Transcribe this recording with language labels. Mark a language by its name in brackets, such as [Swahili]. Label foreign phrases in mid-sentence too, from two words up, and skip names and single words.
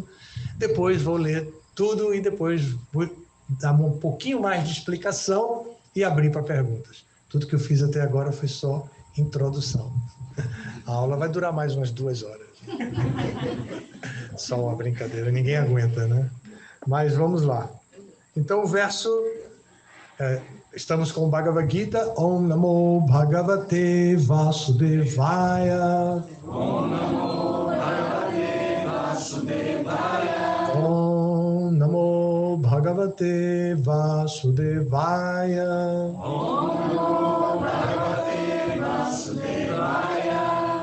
[Portuguese] Depois vou ler tudo e depois vou dar um pouquinho mais de explicação e abrir para perguntas. Tudo que eu fiz até agora foi só introdução. A aula vai durar mais umas 2 horas. Só uma brincadeira, ninguém aguenta, né? Mas vamos lá. Então, o verso... estamos com o Bhagavad Gita. [Sanskrit] ॐ नमो भगवते वासुदेवाय. ॐ नमो भगवते वासुदेवाय. ॐ नमो भगवते वासुदेवाय. ॐ नमो भगवते वासुदेवाय.